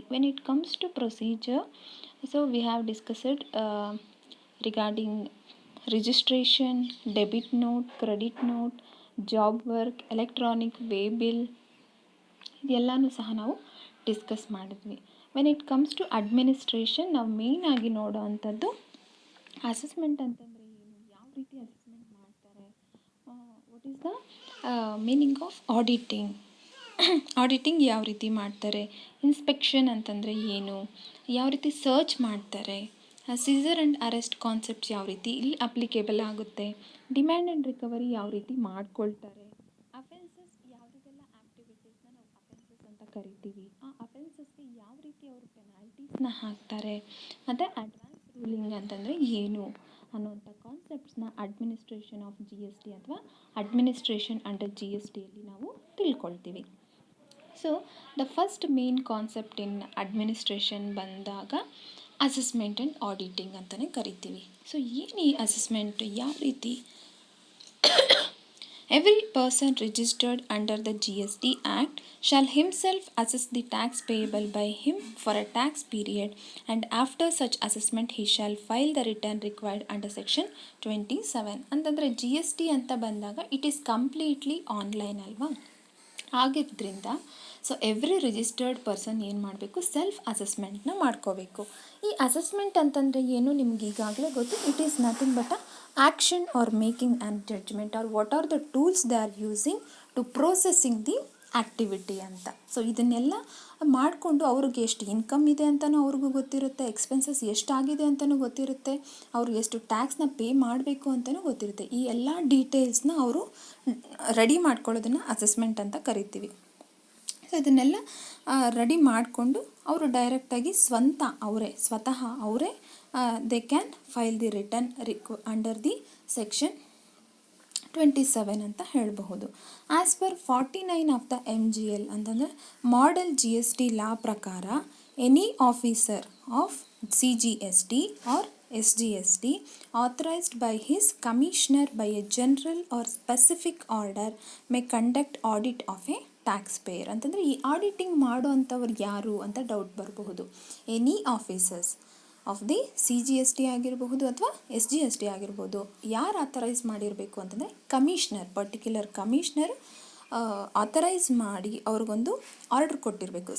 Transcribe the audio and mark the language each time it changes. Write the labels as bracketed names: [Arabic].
[English] When it comes to procedure, so we have discussed regarding registration, debit note, credit note, job work, electronic way bill, [Kannada] ಇದೆಲ್ಲನೂ ಸಹ ನಾವು discuss ಮಾಡಿದ್ವಿ. [English] when it comes to administration, [Kannada] ನಾವು main ಆಗಿ ನೋಡೋ ಅಂಥದ್ದು assessment ಅಂತಂದರೆ ಏನು, ಯಾವ ರೀತಿ ಅಸೆಸ್ಮೆಂಟ್ ಮಾಡ್ತಾರೆ, [English] what is the meaning of auditing, [Kannada] auditing ಯಾವ ರೀತಿ ಮಾಡ್ತಾರೆ, ಇನ್ಸ್ಪೆಕ್ಷನ್ ಅಂತಂದರೆ ಏನು, ಯಾವ ರೀತಿ ಸರ್ಚ್ ಮಾಡ್ತಾರೆ, ಸೀಸರ್ ಆ್ಯಂಡ್ ಅರೆಸ್ಟ್ ಕಾನ್ಸೆಪ್ಟ್ಸ್ ಯಾವ ರೀತಿ ಇಲ್ಲಿ ಅಪ್ಲಿಕೇಬಲ್ ಆಗುತ್ತೆ, ಡಿಮ್ಯಾಂಡ್ ಆ್ಯಂಡ್ ರಿಕವರಿ ಯಾವ ರೀತಿ ಮಾಡ್ಕೊಳ್ತಾರೆ, ಅಫೆನ್ಸಸ್ ಯಾವುದೆಲ್ಲ ಆ್ಯಕ್ಟಿವಿಟೀಸ್ನ ನಾವು ಅಫೆನ್ಸಸ್ ಅಂತ ಕರಿತೀವಿ, ಆ ಅಫೆನ್ಸಸ್ಗೆ ಯಾವ ರೀತಿ ಅವರು ಪೆನಾಲ್ಟೀಸ್ನ ಹಾಕ್ತಾರೆ, ಮತ್ತು ಅಡ್ವಾನ್ಸ್ ರೂಲಿಂಗ್ ಅಂತಂದರೆ ಏನು ಅನ್ನುವಂಥ ಕಾನ್ಸೆಪ್ಟ್ಸ್ನ ಅಡ್ಮಿನಿಸ್ಟ್ರೇಷನ್ ಆಫ್ GST ಅಥವಾ ಅಡ್ಮಿನಿಸ್ಟ್ರೇಷನ್ ಅಂಡರ್ GSTಯಲ್ಲಿ ನಾವು ತಿಳ್ಕೊಳ್ತೀವಿ. [English] so the first main concept in administration ಬಂದಾಗ assessment and auditing [Kannada] ಅಂತಲೇ ಕರಿತೀವಿ. ಸೊ ಏನು ಈ ಅಸೆಸ್ಮೆಂಟ್, ಯಾವ ರೀತಿ [English] Every person registered under the GST Act shall himself assess the tax payable by him for a tax period, and after such assessment he shall file the return required under section 27. [Kannada] ಅಂತಂದರೆ GST ಅಂತ ಬಂದಾಗ [English] it is completely online [Kannada] ಅಲ್ವಾ, ಆಗಿದ್ದರಿಂದ so [English] every registered person [Kannada] ಏನು ಮಾಡಬೇಕು, self ಅಸೆಸ್ಮೆಂಟ್ನ ಮಾಡ್ಕೋಬೇಕು. ಈ assessment ಅಂತಂದರೆ ಏನು ನಿಮ್ಗೆ ಈಗಾಗಲೇ ಗೊತ್ತು, [English] It is nothing but a action or making and judgement or what are the tools they are using to processing the activity ಅಂತ. [Kannada] ಸೊ ಇದನ್ನೆಲ್ಲ ಮಾಡಿಕೊಂಡು ಅವ್ರಿಗೆ ಎಷ್ಟು ಇನ್ಕಮ್ ಇದೆ ಅಂತಲೂ ಅವ್ರಿಗೂ ಗೊತ್ತಿರುತ್ತೆ, ಎಕ್ಸ್ಪೆನ್ಸಸ್ ಎಷ್ಟಾಗಿದೆ ಅಂತಲೂ ಗೊತ್ತಿರುತ್ತೆ, ಅವರು ಎಷ್ಟು ಟ್ಯಾಕ್ಸ್ನ ಪೇ ಮಾಡಬೇಕು ಅಂತಲೂ ಗೊತ್ತಿರುತ್ತೆ. ಈ ಎಲ್ಲ ಡೀಟೇಲ್ಸ್ನ ಅವರು ರೆಡಿ ಮಾಡ್ಕೊಳ್ಳೋದನ್ನು ಅಸೆಸ್ಮೆಂಟ್ ಅಂತ ಕರಿತೀವಿ. ಸೊ ಇದನ್ನೆಲ್ಲ ರೆಡಿ ಮಾಡಿಕೊಂಡು ಅವರು ಡೈರೆಕ್ಟಾಗಿ ಸ್ವತಃ ಅವರೇ [English] they can file the return under the section 27 [Kannada] ಅಂತ ಹೇಳಬಹುದು. [English] As per 49 of the MGL ಅಂತಂದರೆ model GST law ಪ್ರಕಾರ any officer of CGST or SGST authorized by his commissioner by a general or specific order may conduct audit of a taxpayer. [Kannada] ಅಂತಂದರೆ ಈ auditing ಮಾಡೋ ಅಂಥವ್ರು ಯಾರು ಅಂತ doubt ಬರಬಹುದು. [English] any officers of the CGST [Kannada] ಆಗಿರಬಹುದು ಅಥವಾ SGST ಆಗಿರ್ಬೋದು, ಯಾರು ಆಥರೈಸ್ ಮಾಡಿರಬೇಕು ಅಂತಂದರೆ ಕಮಿಷ್ನರ್, ಪರ್ಟಿಕ್ಯುಲರ್ ಕಮಿಷ್ನರ್ ಆಥರೈಸ್ ಮಾಡಿ ಅವ್ರಿಗೊಂದು ಆರ್ಡರ್ ಕೊಟ್ಟಿರಬೇಕು.